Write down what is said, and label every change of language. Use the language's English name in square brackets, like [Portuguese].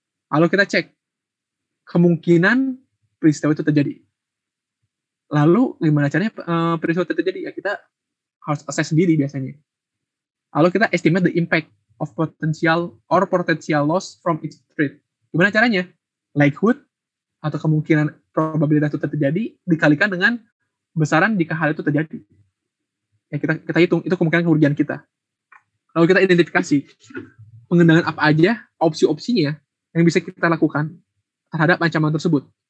[Indonesian] Lalu kita cek kemungkinan peristiwa itu terjadi. Lalu gimana caranya peristiwa itu terjadi? Ya kita harus assess sendiri biasanya. Lalu kita [English] estimate the impact of potential loss from its threat. [Indonesian] Gimana caranya? Likelihood atau kemungkinan probabilitas itu terjadi dikalikan dengan besaran jika hal itu terjadi. Ya kita hitung itu kemungkinan kerugian kita. Lalu kita identifikasi pengendalian apa aja, opsi-opsinya yang bisa kita lakukan terhadap ancaman tersebut.